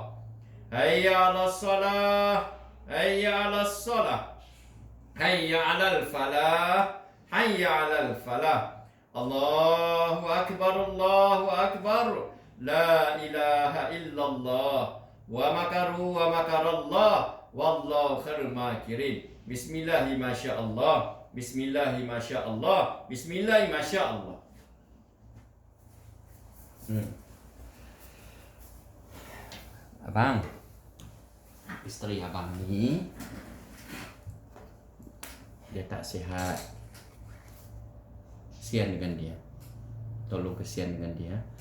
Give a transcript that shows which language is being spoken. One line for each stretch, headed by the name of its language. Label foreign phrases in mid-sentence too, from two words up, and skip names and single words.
Arabic: حي على الصلاة حي على الصلاة. حي على الفلاح حي على الفلاح. الله أكبر الله أكبر. لا إله إلا الله. ومكروا ومكر الله والله خير الماكرين. بسم الله ما شاء الله بسم الله ما شاء الله. بسم الله ما شاء الله.
Malay: Abang, isteri abang ni dia tak sihat. Kesian dengan dia. Tolong kesian dengan dia.